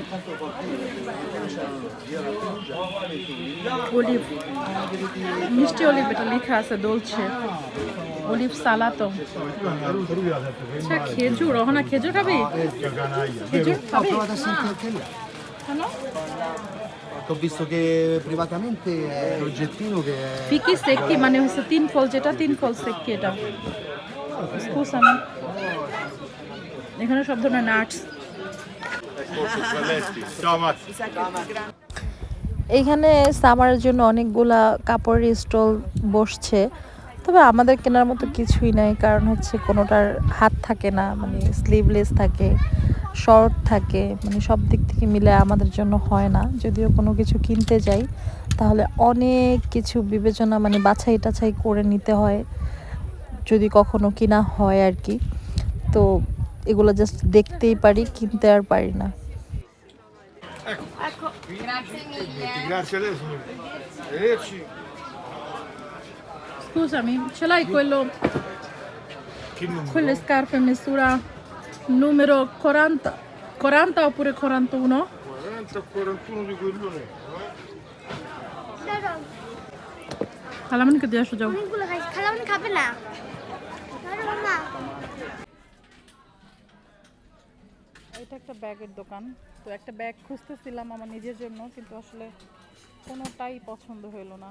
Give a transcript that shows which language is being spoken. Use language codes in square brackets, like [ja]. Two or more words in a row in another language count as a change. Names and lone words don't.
[bn] অলিভ, মিষ্টি অলিভ, এটা লেখা আছে দোলছে, অলিভ সালাতো, আচ্ছা খেজুর, ওখানে খেজুর খাবি? খেজুর খাবি? কেন? [it] Ho visto che privatamente è un oggettino che è... fichi secchi [bn] মানে হচ্ছে তিন ফল, যেটা তিন ফল সেক্কি, এটা স্কুসামি। এখানে সব ধরনের নাটস। এইখানে সামারের জন্য অনেকগুলা কাপড়ের স্টল বসছে, তবে আমাদের কেনার মতো কিছুই নাই, কারণ হচ্ছে কোনোটার হাত থাকে না, মানে স্লিভলেস থাকে, শর্ট থাকে, মানে সব দিক থেকে মিলে আমাদের জন্য হয় না। যদিও কোনো কিছু কিনতে যাই তাহলে অনেক কিছু বিবেচনা, মানে বাছাই টাছাই করে নিতে হয় যদি কখনো কিনা হয় আর কি। তো এগুলো জাস্ট দেখতেই পারি, কিনতে আর পারি না। [it] Grazie a lei, signore. Arrivederci. Scusami, ce l'hai Che numero? quelle scarpe misura numero 40 oppure 41? 40 o 41 di quell'une. [bn] খালামণিকে দিয়ে আসো, যাও। অনেকগুলো খাই, খালামনি খাবে না। আরে মামা, এটা একটা ব্যাগের দোকান, তো একটা ব্যাগ খুঁজতেছিলাম আমার নিজের জন্য, কিন্তু আসলে কোনোটাই পছন্দ হলো না।